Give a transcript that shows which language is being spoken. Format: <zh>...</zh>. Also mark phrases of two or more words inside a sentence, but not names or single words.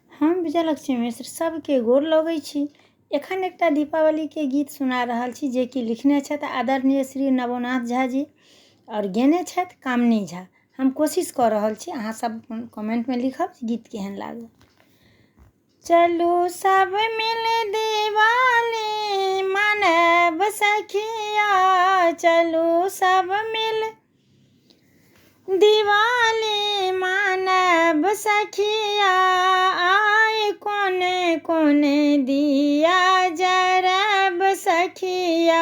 <mai>हम विजयलक्ष्मी मिश्र सबके गोर लगै छी। एखन एकटा दीपावली के गीत सुना रहल छी जे कि लिखने छथि आदरणीय श्री नवोनाथ झा जी और गेने छथि कामनी झा। हम कोशिश कर रहल छी, अहाँ सब कमेंट में लिखब गीत केहन लागल। चलू सब मिल दिवाली मनब सखिया, चलू सब मिल दिवाली मनब सखिया, आय कोने कोने दिया जरब सखिया,</mai>